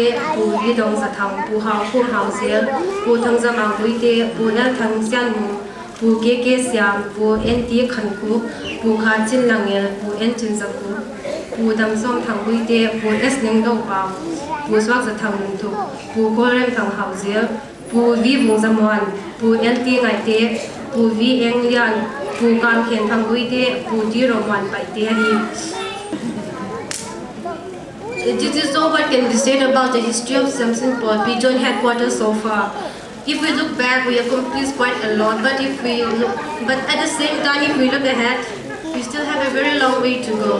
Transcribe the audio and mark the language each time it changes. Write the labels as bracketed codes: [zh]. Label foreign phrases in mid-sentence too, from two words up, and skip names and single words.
[lus] pu Lidong Sathang pu Hau Kum Hauzel pu Thangza Mangui te pu Nal Thangsian pu KK Siam pu NT Khanku pu Kachin Langel pu N Chinsaku pu Damsom Thangui te pu S Nengdo Pa pu Swak Sathang Nuntu pu Korem Thang Hauzel pu V Vung Zamwan pu NT Ngai te pu V Eng Lian pu Kam Khen Thangui te pu Di Romwan Pai te hi. [en] This is all what can be said about the history of Siamsin Paul Pigeon headquarters so far. If we look back, we accomplished quite a lot. But at the same time, if we look ahead, we still have a very long way to go.